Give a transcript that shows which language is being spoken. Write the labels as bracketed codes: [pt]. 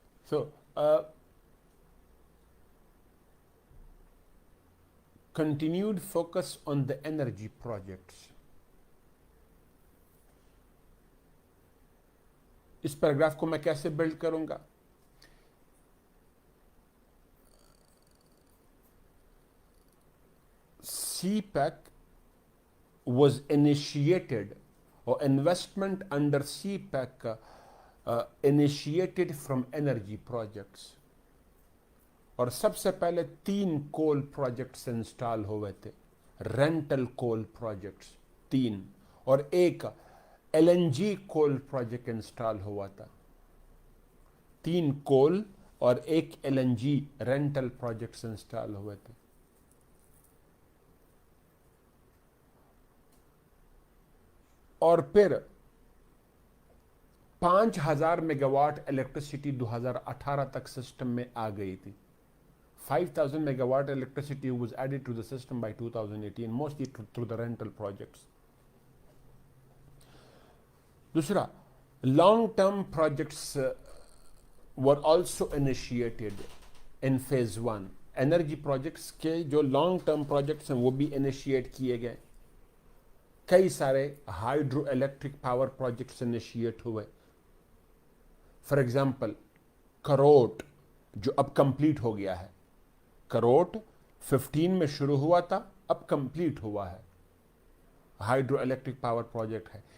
[en] So, continued focus on the energy projects. [ur] اس paragraph کو میں کیسے بلڈ کروں گا؟ سی pack [en] was initiated, or investment under CPEC initiated from energy projects. [ur] اور سب سے پہلے 3 کول پروجیکٹس انسٹال ہوئے تھے، رینٹل کول پروجیکٹس 3، اور ایک ایل این جی کول پروجیکٹ انسٹال ہوا تھا. 3 کول اور ایک L N جی rental projects install ہوئے تھے. اور پھر 5000 میگا واٹ الیکٹریسٹی 2018 تک سسٹم میں آ گئی تھی. [en] 5000 megawatt electricity was added to the system by 2018, mostly through the rental projects. [ur] دوسرا، [en] long term projects were also initiated in phase 1. [ur] Energy projects کے جو لانگ ٹرم پروجیکٹس ہیں وہ بھی انیشیٹ کیے گئے. کئی سارے hydro electric power projects initiate ہوئے. فار ایگزامپل کروٹ جو اب کمپلیٹ ہو گیا ہے. کروٹ 15 میں شروع ہوا تھا، اب کمپلیٹ ہوا ہے، ہائیڈرو الیکٹرک پاور پروجیکٹ ہے.